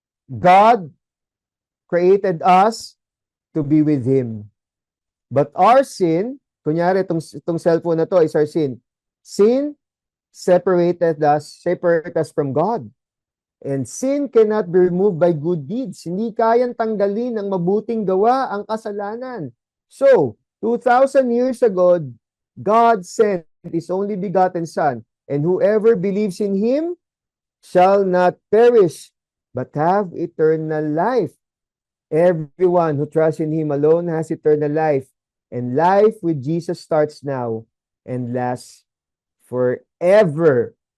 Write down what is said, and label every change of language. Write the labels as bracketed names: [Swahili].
[English] God created us to be with Him. But our sin, [Filipino] kunyari itong cellphone na to [English] is our sin. Sin separated us from God. And sin cannot be removed by good deeds. [Filipino] Hindi kayang tanggalin ng mabuting gawa ang kasalanan. [English] So, 2,000 years ago, God sent His only begotten Son, and whoever believes in Him shall not perish, but have eternal life. Everyone who trusts in Him alone has eternal life, and life with Jesus starts now and lasts forever.